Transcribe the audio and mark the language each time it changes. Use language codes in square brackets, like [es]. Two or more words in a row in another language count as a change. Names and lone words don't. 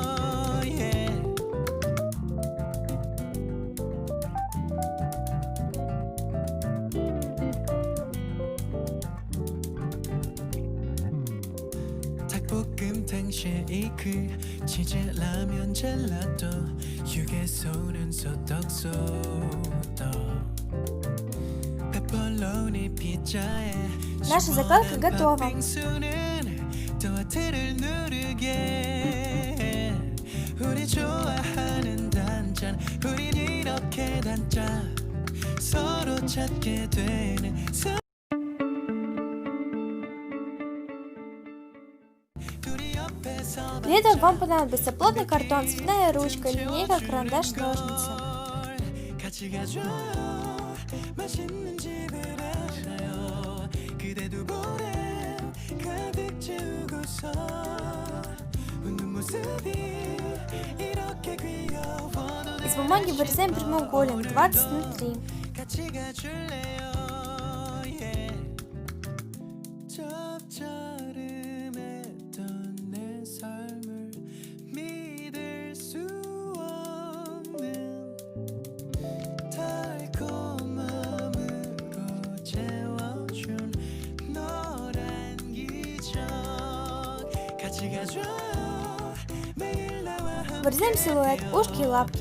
[ko] 닭볶음탕 쉐이크 치즈 라면 젤라또 휴게소는 소떡소떡 페퍼로니 피자에 [ru] Наша закладка готова. [ko] 토마토를 누르게 우리 좋아하는 단짠 우린 이렇게 단짠 서로 찾게 되는 [ru] Для этого вам понадобится плотный картон, цветная ручка, линейка, карандаш, ножницы. [ko] 가득 채우고서 웃는 모습이 이렇게 귀여워도 [ru] Из бумаги вырезаем прямоугольник 20 на 3. [ko] 같이 가줄래요 yeah. 짭짤음했던 내 삶을 믿을 수 없는 달콤함으로 채워준 너란 기적 같이 가줘요 매일 나와 [ru] Вырезаем силуэт, ушки и лапки.